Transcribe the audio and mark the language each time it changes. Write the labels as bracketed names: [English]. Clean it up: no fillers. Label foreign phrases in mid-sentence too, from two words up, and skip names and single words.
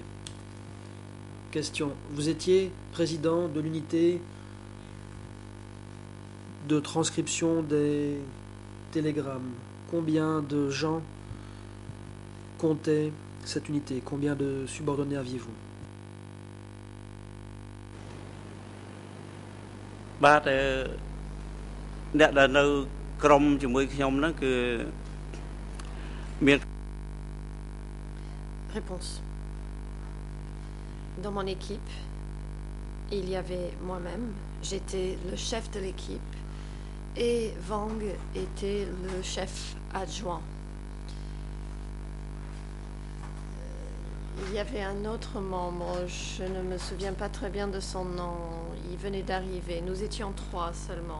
[French] Question. Vous étiez président de l'unité de transcription des télégrammes. Combien de gens comptait cette unité? Combien de subordonnés aviez-vous? [Khmer] បាទអ្នកដែលនៅក្រុមជាមួយខ្ញុំហ្នឹងគឺមាន [French] Réponse. Dans mon équipe, il y avait moi-même, j'étais le chef de l'équipe, et Wang était le chef adjoint. Il y avait un autre membre, je ne me souviens pas très bien de son nom, il venait d'arriver, nous étions 3 seulement.